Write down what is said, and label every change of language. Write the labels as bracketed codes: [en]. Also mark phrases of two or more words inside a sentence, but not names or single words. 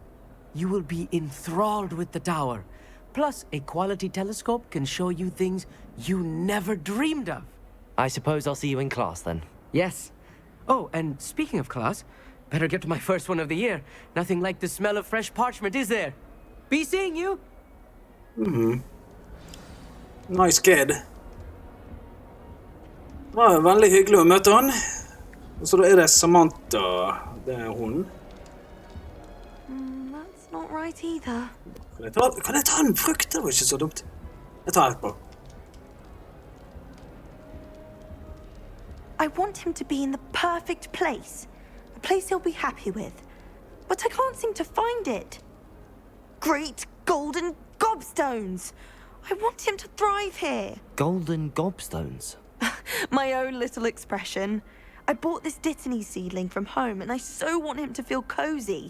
[en] You will be enthralled with the tower. Plus, a quality telescope can show you things you never dreamed of. I suppose I'll see you in class then. Yes. Oh, and speaking of class, better get to my first one of the year. Nothing like the smell of fresh parchment, is there? Be seeing you. Nice kid. [no] Det var veldig hyggelig å møte han. Og så da det Samantha. Det hun. [en] That's not right either. [no] Kan jeg ta en frukt? Det var ikke så dumt. Jeg tar et på. [en] I want him to be in the perfect place. A place he'll be happy with. But I can't seem to find it. Great golden gobstones! I want him to thrive here. Golden gobstones? My own little expression. I bought this Dittany seedling from home and I so want him to feel cozy.